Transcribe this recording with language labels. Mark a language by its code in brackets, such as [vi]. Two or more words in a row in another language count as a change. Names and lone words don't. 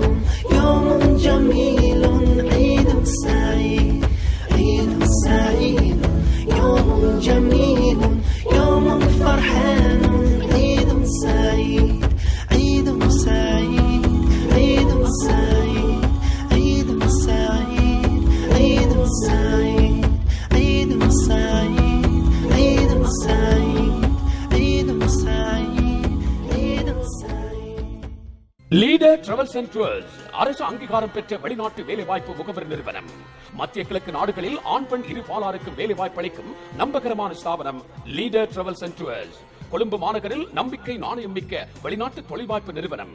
[ar] يوم جميل عيد سعيد عيد سعيد يوم جميل يوم فرحان عيد سعيد عيد سعيد عيد سعيد عيد سعيد عيد سعيد عيد سعيد عيد سعيد عيد سعيد عيد سعيد [ta] லீடர் டிராவல்ஸ் அண்ட் டூர்ஸ் அரசு அங்கீகாரம் பெற்ற வெளிநாட்டு வேலைவாய்ப்பு முகவர் நிறுவனம். மத்திய கிழக்கு நாடுகளில் ஆண் பெண் இரு பாலாருக்கும் வேலைவாய்ப்பு அளிக்கும் நம்பகரமான ஸ்தாபனம் லீடர் டிராவல்ஸ் அண்ட் டூர்ஸ். கொழும்பு மாநகரில் நம்பிக்கை நாணயம் மிக்க வெளிநாட்டு தொழில்வாய்ப்பு நிறுவனம்.